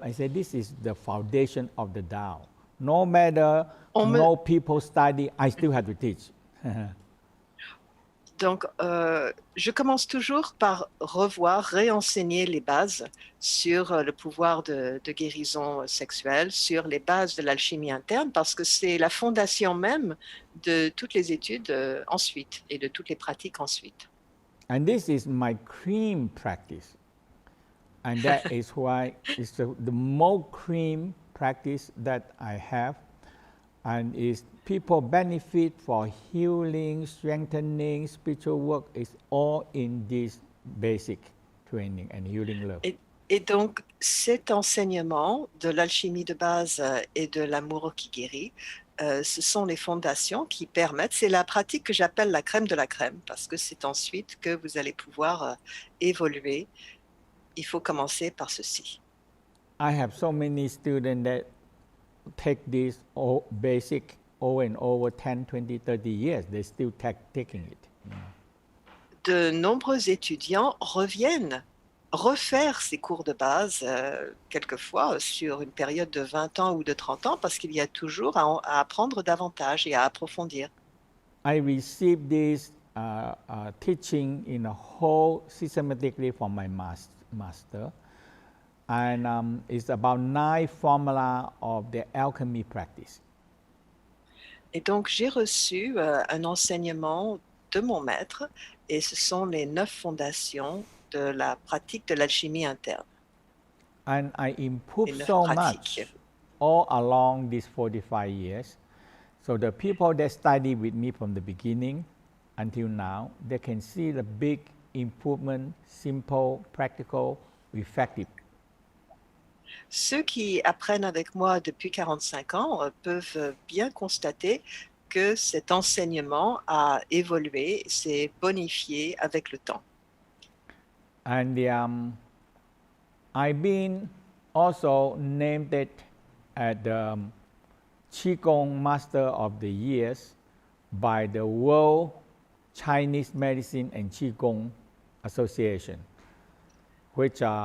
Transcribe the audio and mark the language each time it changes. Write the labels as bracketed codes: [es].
[en] I say this is the foundation of the Tao. No matter no people study, I still have to teach. [fr] Donc, je commence toujours par réenseigner les bases sur le pouvoir de guérison sexuelle, sur les bases de l'alchimie interne, parce que c'est la fondation même de toutes les études ensuite et de toutes les pratiques ensuite. [en] And this is my cream practice. And that is why it's the more cream practice that I have. and is people benefit for healing, strengthening, spiritual work is all in this basic training and healing love. [fr] Et donc, cet enseignement de l'alchimie de base et de l'amour qui guérit, ce sont les fondations qui permettent, c'est la pratique que j'appelle la crème de la crème, parce que c'est ensuite que vous allez pouvoir évoluer. Il faut commencer par ceci. [en] I have so many students that take this basic over and over 10, 20, 30 years. They still taking it. [fr] De nombreux étudiants reviennent refaire ces cours de base, quelquefois sur une période de 20 ans ou de 30 ans, parce qu'il y a toujours à apprendre davantage et à approfondir. [en] I received this teaching in a whole systematically from my master, and it's about 9 formula of the alchemy practice. [fr] Et donc, j'ai reçu un enseignement de mon maître, et ce sont les 9 fondations de la pratique de l'alchimie interne. [en] And I improved [fr] Les 9 [en] so [fr] pratiques. [en] much all along these 45 years. So the people that study with me from the beginning until now, they can see the big improvement, simple, practical, effective. [fr] Ceux qui apprennent avec moi depuis 45 ans peuvent bien constater que cet enseignement a évolué, s'est bonifié avec le temps. [en] And I've been also named it as the Qigong Master of the Years by the World Chinese Medicine and Qigong Association, which